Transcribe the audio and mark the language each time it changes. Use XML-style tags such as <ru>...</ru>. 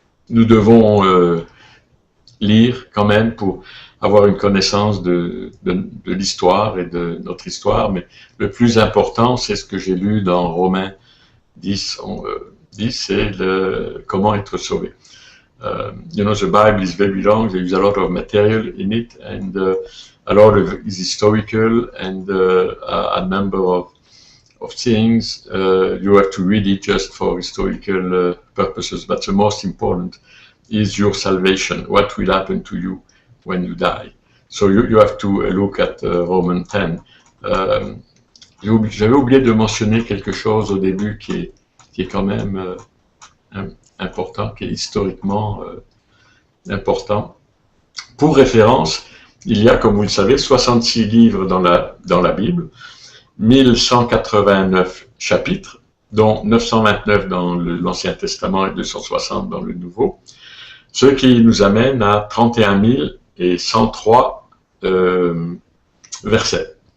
<fr>nous devons lire quand même pour avoir une connaissance de l'histoire et de notre histoire, mais le plus important, c'est ce que j'ai lu dans Romains 10, c'est comment être sauvé.</fr> <en>You know, the Bible is very long, there is a lot of material in it, and a lot of is historical, and a number of things. You have to read it just for historical purposes, but the most important is your salvation, what will happen to you when you die. So you have to look at Romans 10.</en> <fr>J'avais oublié de mentionner quelque chose au début qui est quand même important, qui est historiquement important. Pour référence, il y a, comme vous le savez, 66 livres dans la Bible, 1189 chapitres, dont 929 dans l'Ancien Testament et 260 dans le Nouveau, ce qui nous amène à 31 103 versets.</fr>